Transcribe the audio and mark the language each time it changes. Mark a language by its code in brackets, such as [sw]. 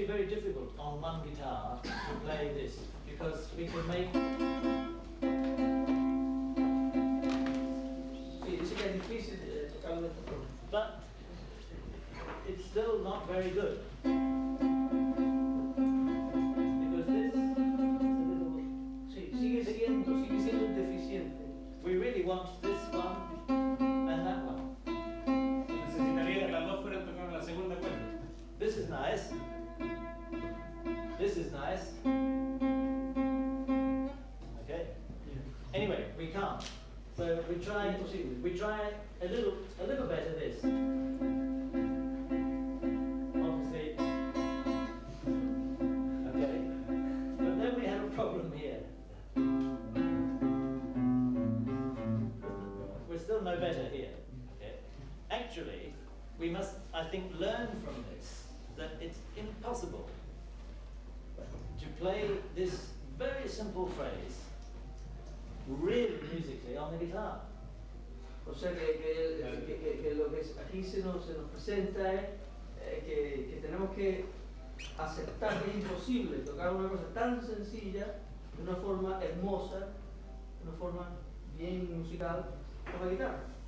[en] actually very difficult on one guitar to play this, because we can make... [es] Sí, que es difícil tocarlo de esta forma. [en] But it's still not very good. Because this is a little... [es] Sí, sigue siendo deficiente. [en] We really want this one and that one. [es] Necesitaría que las dos fueran tocadas en la segunda cuerda. [en] This is nice. This is nice. Okay. Anyway, we can't. So we try a little better this. Obviously. Okay. But then we have a problem here. We're still no better here. Okay. Actually, we must, I think, learn from this that it's impossible to play this very simple phrase really musically on the guitar. [es] O sea que lo que aquí se nos presenta es que tenemos que aceptar que es imposible tocar una cosa tan sencilla de una forma hermosa, de una forma bien musical con la guitarra.